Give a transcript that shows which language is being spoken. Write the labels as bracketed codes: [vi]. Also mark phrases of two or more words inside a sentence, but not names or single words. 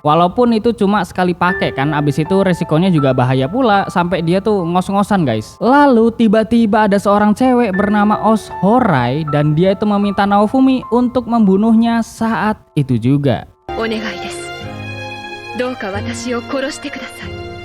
[id] Walaupun itu cuma sekali pakai kan, abis itu resikonya juga bahaya pula sampai dia tuh ngos-ngosan, guys. Lalu tiba-tiba ada seorang cewek bernama Os Horai dan dia itu meminta Naofumi untuk membunuhnya saat itu juga. [ja] お願いです。どうか私を殺してください。